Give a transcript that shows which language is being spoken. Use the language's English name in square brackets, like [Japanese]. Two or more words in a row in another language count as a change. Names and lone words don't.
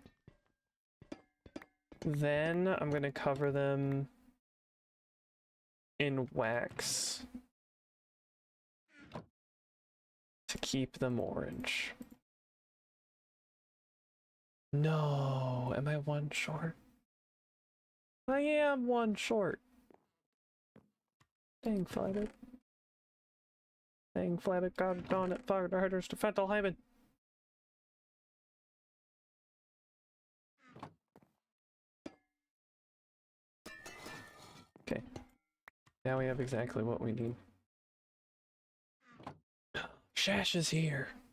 [English] Then I'm going to cover them in wax to keep them orange. No, am I one short? I am one short. Dang, flatted. Dang, flatted, god darn it, fired herders to Fentelheimen. Okay. Now we have exactly what we need. Shash is here.